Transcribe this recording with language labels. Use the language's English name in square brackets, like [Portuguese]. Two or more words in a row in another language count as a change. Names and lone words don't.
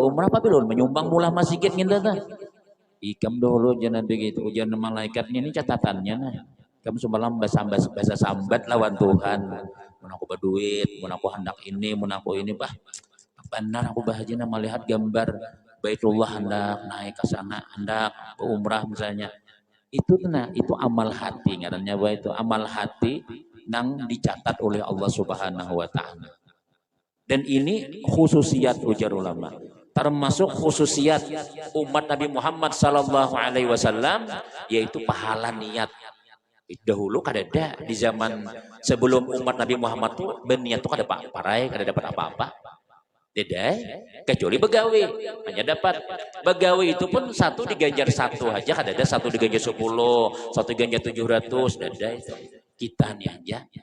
[Banjar] umrah apabila ulun menyumbang mulah masjid nginda ta ikam dulu jangan begitu ujian malaikatnya ini catatannya nah kamu semalam bahasa sambat lawan Tuhan mun aku berduit mun aku hendak ini mun aku ini bah benar aku bahagia melihat gambar Baitullah hendak naik ke sana hendak umrah misalnya itu nah itu amal hati ngarannya bahwa itu amal hati nang dicatat oleh [Arabic] الله سبحانه وتعالى. [Banjar] Dan ini khususiat ujar ulama termasuk khususiat umat Nabi Muhammad [Arabic] صلى الله عليه وسلم [Banjar] yaitu pahala niat. Dahulu kada ada di zaman sebelum umat Nabi Muhammad tuh berniat tuh kada parai kada dapat apa-apa. Tidak, kecuali begawi hanya dapat begawi itu pun satu diganjar satu aja kada ada satu diganjar 10 satu diganjar 700 ada itu kita nih aja